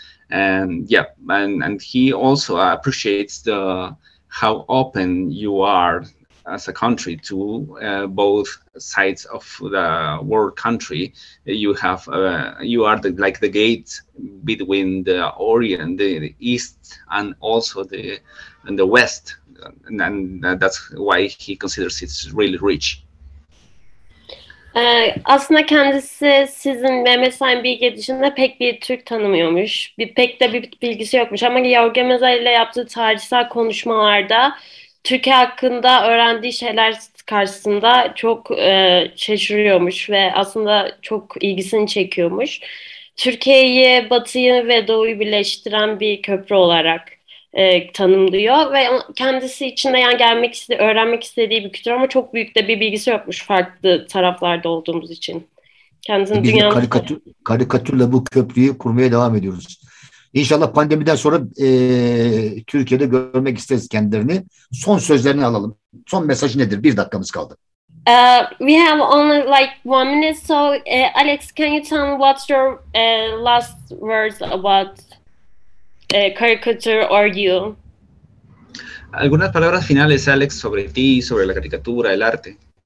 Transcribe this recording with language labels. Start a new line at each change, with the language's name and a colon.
English: And yeah, and he also appreciates how open you are as a country to both sides of the world country. You have you are like the gate between the Orient, the East, and also the West, and that's why he considers it really rich.
Turkish: Aslında kendisi sizin Mehmet Sahin Bilge dışında pek bir Türk tanımıyormuş. Pek de bir bilgisi yokmuş ama Jorge Meza ile yaptığı tarihsel konuşmalarda Türkiye hakkında öğrendiği şeyler karşısında çok şaşırıyormuş ve aslında çok ilgisini çekiyormuş. Türkiye'yi, Batı'yı ve Doğu'yu birleştiren bir köprü olarak tanımlıyor ve kendisi için de yani öğrenmek istediği bir kültür ama çok büyük de bir bilgisi yokmuş farklı taraflarda olduğumuz için. Kendisinin biz de karikatürle bu köprüyü kurmaya devam ediyoruz. İnşallah pandemiden sonra Türkiye'de görmek isteriz kendilerini. Son sözlerini alalım. Son mesajı nedir? 1 dakikamız kaldı.
English: We have only like 1 minute, so Alex, can you tell me what's your last words about caricature or you?
Spanish: Algunas palabras finales, Alex, sobre ti, sobre la caricatura, el arte.